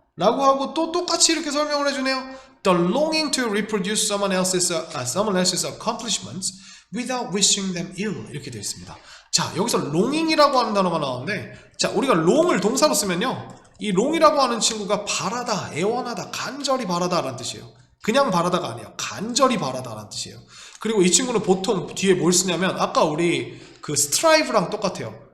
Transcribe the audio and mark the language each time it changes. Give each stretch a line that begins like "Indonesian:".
Korean: 라고 하고 또 똑같이 이렇게 설명을 해주네요.
English: The longing to reproduce someone else's accomplishments without wishing them ill.
Korean: 이렇게 되어 있습니다. 자, 여기서 longing이라고 하는 단어가 나오는데, 자, 우리가 long을 동사로 쓰면요, 이 long이라고 하는 친구가 바라다, 애원하다, 간절히 바라다 라는 뜻이에요. 그냥 바라다가 아니에요. 간절히 바라다 라는 뜻이에요. 그리고 이 친구는 보통 뒤에 뭘 쓰냐면, 아까 우리 그 strive랑 똑같아요.